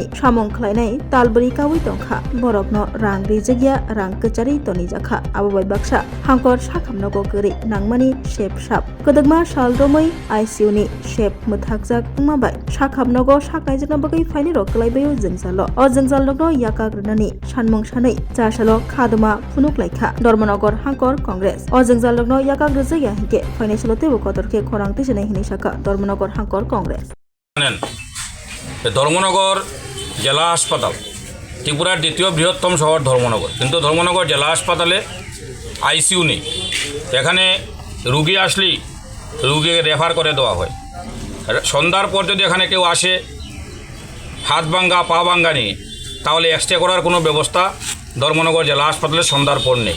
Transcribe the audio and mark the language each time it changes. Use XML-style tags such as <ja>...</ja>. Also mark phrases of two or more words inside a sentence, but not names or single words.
<trp>सामुं खलायनाय तालबरि कावै तंखा बरकनो रां रिजगिया रां कचारि तनिजाखा आबोबाय बाक्सा हांकर साखामनगो गोरै नांमानि सेबसाब कदगमा सालदमै आईसीयूनि सेब मोथाकजाक माबाय साखामनगो साकनायजों बागै फाइनाय रकलायबायो जोंजालो अ जोंजालनगो याकाग्रनानि सानमुं सानै जासालो खादुमा फुनुगलायखा धर्मनगर हांकर कांग्रेस अ जोंजालनगो याकाग्रजाया हिके फाइनायसलते बकतरके खरांति जनाय हिनि शाखा धर्मनगर हांकर कांग्रेस</trp> <bn>ধর্মনগর জেলা হাসপাতাল ত্রিপুরার দ্বিতীয় বৃহত্তম শহর ধর্মনগর, কিন্তু ধর্মনগর জেলা হাসপাতালে আইসিইউ নেই। এখানে রুগী আসলেই রুগীকে রেফার করে দেওয়া হয়। সন্ধ্যার পর যদি এখানে কেউ আসে হাত ভাঙ্গা পা ভাঙ্গা নিয়ে, তাহলে এক্সরে করার কোনো ব্যবস্থা ধর্মনগর জেলা হাসপাতালে সন্ধ্যার পর নেই।</bn>